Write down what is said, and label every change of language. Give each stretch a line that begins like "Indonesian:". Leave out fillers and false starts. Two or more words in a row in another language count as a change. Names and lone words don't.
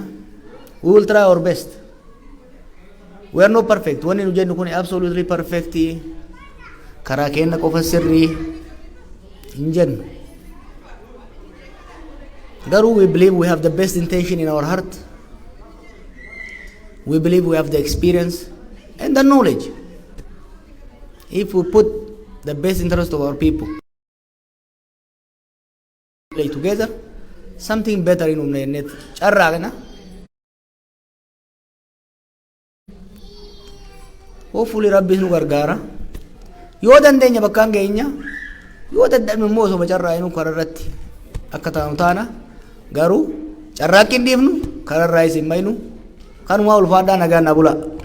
English: We will try our best. We are not perfect.
Oromo: Wanni nu jennu kun
English: absolutely perfect.
Oromo: Karaa keenya qofa sirrii hin jennu.
English: Garuu we believe we have the best intention in our heart. We believe we have the experience and the knowledge. If we put the best interest of our people play together, something better in umnet.
Oromo: Carraa kana. Hopefully Rabbiin nu gargaara. Yoo dandeenya bakkaan geenya, yoo dadhabne immoo osoo carraa inuu karaa irratti akka taanu taana. Garuu carraaqqii hin dhiifnu kararraa isin maynu kanumaa ulfaadhaa nagaan na bula.